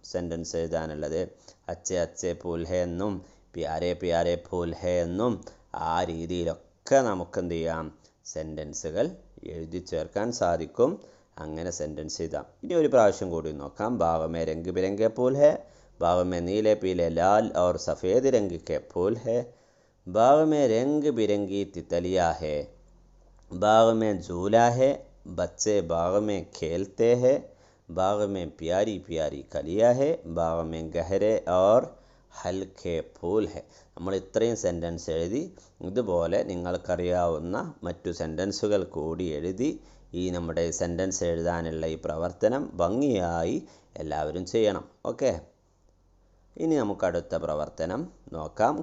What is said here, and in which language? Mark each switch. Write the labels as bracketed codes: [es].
[ml] Sentence എഴുതാനുള്ളത് [hi] അച്ചേ അച്ചേ Phool ഹേ [ml] എന്നും [hi] പ്യാരെ പ്യാരെ ഫൂൽ ഹേ [ml] എന്നും ആ രീതിയിലൊക്കെ നമുക്കെന്ത് ചെയ്യാം, സെൻറ്റൻസുകൾ എഴുതി ചേർക്കാൻ സാധിക്കും. അങ്ങനെ സെൻറ്റൻസ് എഴുതാം. ഇനി ഒരു പ്രാവശ്യം കൂടി നോക്കാം. [hi] ബാഗ് മേ രംഗ് ബിരംഗെ ഫൂൽ ഹേ, बाग में नीले पीले लाल और सफ़ेद रंग के फूल है. बाग में रंग बिरंगी तितलियाँ है. बाग में झूला है, बच्चे बाग में खेलते हैं. बाग में प्यारी प्यारी कलियाँ है. बाग में गहरे और हल्के फूल है. [ml] നമ്മൾ ഇത്രയും സെൻറ്റൻസ് എഴുതി ഇതുപോലെ നിങ്ങൾക്കറിയാവുന്ന മറ്റു സെൻറ്റൻസുകൾ കൂടി എഴുതി ഈ നമ്മുടെ സെൻറ്റൻസ് എഴുതാനുള്ള ഈ പ്രവർത്തനം ഭംഗിയായി എല്ലാവരും ചെയ്യണം. ഓക്കെ, ഇനി നമുക്ക് അടുത്ത പ്രവർത്തനം നോക്കാം.